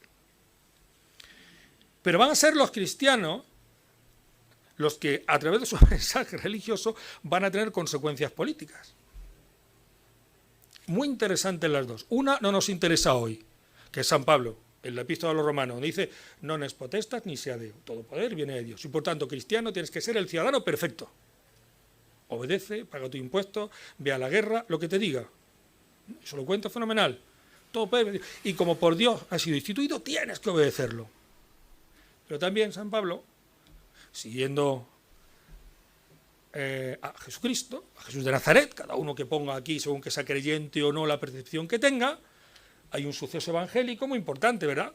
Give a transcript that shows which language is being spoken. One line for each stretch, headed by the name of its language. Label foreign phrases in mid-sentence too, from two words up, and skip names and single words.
Spanish: Pero van a ser los cristianos los que, a través de su mensaje religioso, van a tener consecuencias políticas. Muy interesantes las dos. Una no nos interesa hoy, que es San Pablo, en la Epístola a los Romanos, donde dice,
Latin: non es potestas ni sea Deo,
Spanish: todo poder viene de Dios. Y por tanto, cristiano, tienes que ser el ciudadano perfecto. Obedece, paga tu impuesto, ve a la guerra, lo que te diga. Eso lo cuenta fenomenal. Todo poder, y como por Dios has sido instituido, tienes que obedecerlo. Pero también San Pablo, siguiendo a Jesucristo, a Jesús de Nazaret, cada uno que ponga aquí, según que sea creyente o no, la percepción que tenga, hay un suceso evangélico muy importante, ¿verdad?